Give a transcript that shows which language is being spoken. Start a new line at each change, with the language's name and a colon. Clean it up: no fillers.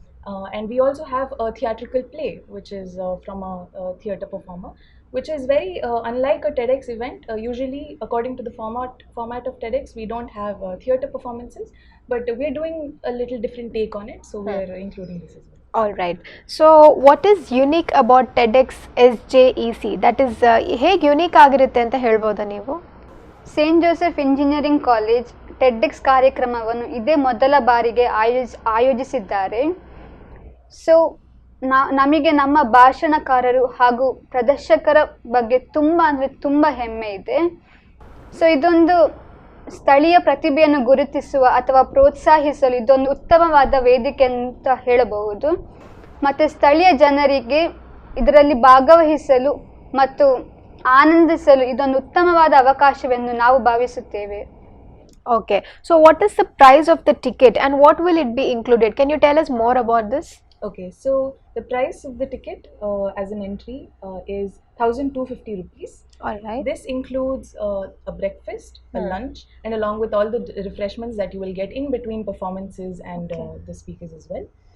English: And we also have a theatrical play, which is from a theatre performer, which is very unlike a TEDx event. Usually, according to the format of TEDx, we don't have theatre performances, but we're doing a little different take on it, so we're including this as well. All right. So what is unique about TEDx SJEC? That is,
Kannada: ಹೇಗೆ unique ಆಗಿರುತ್ತೆ ಅಂತ ಹೇಳ್ಬೋದಾ ನೀವು? Saint Joseph engineering college ಟೆಡ್ಎಕ್ಸ್ ಕಾರ್ಯಕ್ರಮವನ್ನು ಇದೇ ಮೊದಲ ಬಾರಿಗೆ ಆಯೋಜಿಸಿದ್ದಾರೆ. So ನಮಗೆ ನಮ್ಮ ಭಾಷಣಕಾರರು ಹಾಗೂ ಪ್ರದರ್ಶಕರ ಬಗ್ಗೆ ತುಂಬ ಹೆಮ್ಮೆ ಇದೆ. ಸೊ ಇದೊಂದು ಸ್ಥಳೀಯ ಪ್ರತಿಭೆಯನ್ನು ಗುರುತಿಸುವ ಅಥವಾ ಪ್ರೋತ್ಸಾಹಿಸಲು ಇದೊಂದು ಉತ್ತಮವಾದ ವೇದಿಕೆ ಅಂತ ಹೇಳಬಹುದು. ಮತ್ತು ಸ್ಥಳೀಯ ಜನರಿಗೆ ಇದರಲ್ಲಿ ಭಾಗವಹಿಸಲು ಮತ್ತು ಆನಂದಿಸಲು ಇದೊಂದು ಉತ್ತಮವಾದ ಅವಕಾಶವೆಂದು ನಾವು ಭಾವಿಸುತ್ತೇವೆ.
English: Okay. So what is the price of the ticket and what will it be included? Can you tell us more about this? Okay, so the price of the ticket as an entry is 1,250 rupees. All right. This includes a breakfast, a lunch, and along with all the refreshments that you will get in between performances and the speakers as well.